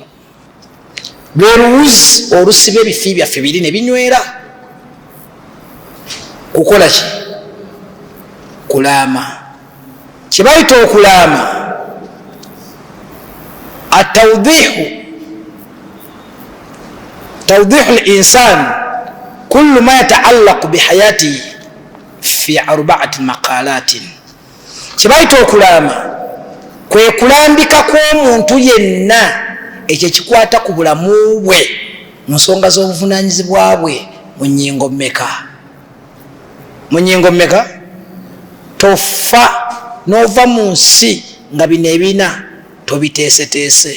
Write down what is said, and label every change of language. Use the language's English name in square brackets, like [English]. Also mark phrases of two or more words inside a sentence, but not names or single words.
[Ganda] Lwe luwuzi olusiba ebifi byaffe biri ne binywera. Kukola ki? Kulaama. Kye bayita okulaama, [Arabic] توضيح الإنسان كل ما يتعلق بحياته في 4 مقالات. [Ganda] Kye bayita okulaama kwe kulambika kw'omuntu yenna ekyo kikwata ku bulamu bwe mu nsonga z'obuvunaanyizibwa bwe mu nnyingo mmeka? Mu nnyingo mmeka? Tofa n'ova mu nsi nga bino ebina tobiteeseteese.